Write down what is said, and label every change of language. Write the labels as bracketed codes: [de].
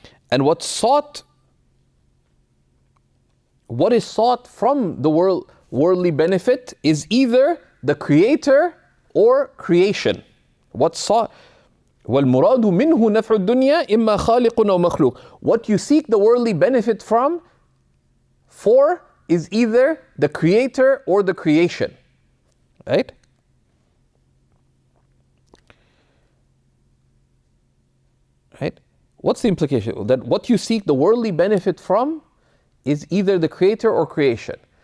[en] And what is sought from the worldly benefit is either the creator or creation. What's sought [ar] وَالْمُرَادُ مِنْهُ نَفْعُ الدُّنْيَا إِمَّا خَالِقٌ أَوْ مَخْلُوقٌ. [en] What you seek the worldly benefit for is either the creator or the creation. Right? Right? What's the implication? That what you seek the worldly benefit from is either the creator or creation.